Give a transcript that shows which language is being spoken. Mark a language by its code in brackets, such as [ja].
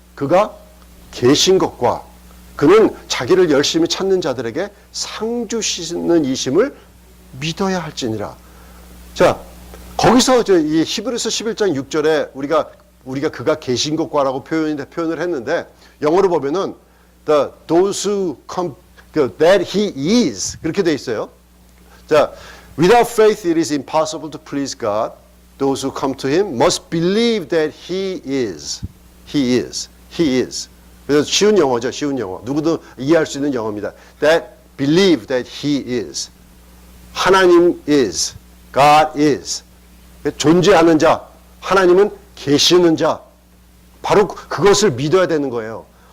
[ko] 그가 계신 것과 그는 자기를 열심히 찾는 자들에게 상 주시는 이심을 믿어야 할지니라. 자, 거기서 이 히브리서 11장 6절에 우리가 그가 계신 것과라고 표현을 했는데 영어로 보면은 [en] those who come that he is [ko] 그렇게 돼 있어요. [en] 자, without faith it is impossible to please God. Those who come to him must believe that he is. He is. He is. [ko] 그래서 쉬운 영어죠. 쉬운 영어. 누구도 이해할 수 있는 영어입니다. [en] That believe that he is. 하나님 is. God is. [ko] 존재하는 자. 하나님은 계시는 자, 바로 그것을 믿어야 되는 거예요.